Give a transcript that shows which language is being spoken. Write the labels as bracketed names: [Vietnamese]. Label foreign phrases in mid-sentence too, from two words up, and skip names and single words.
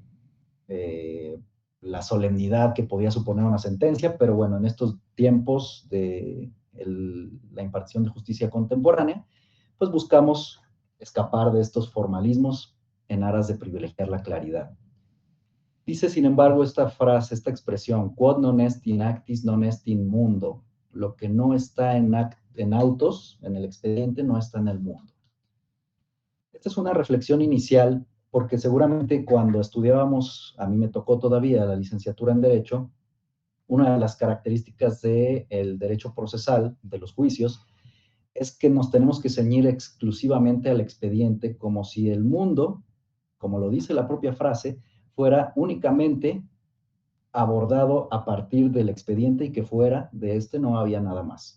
[Spanish] la solemnidad que podía suponer una sentencia, pero bueno, en estos tiempos de la impartición de justicia contemporánea, pues buscamos escapar de estos formalismos en aras de privilegiar la claridad. Dice, sin embargo, esta frase, esta expresión, [Latin] quod non est in actis, non est in mundo. [Spanish] Lo que no está en autos, en el expediente, no está en el mundo. Esta es una reflexión inicial, porque seguramente cuando estudiábamos, a mí me tocó todavía la licenciatura en Derecho, una de las características del derecho procesal, de los juicios, es que nos tenemos que ceñir exclusivamente al expediente, como si el mundo, como lo dice la propia frase, fuera únicamente abordado a partir del expediente y que fuera de este no había nada más.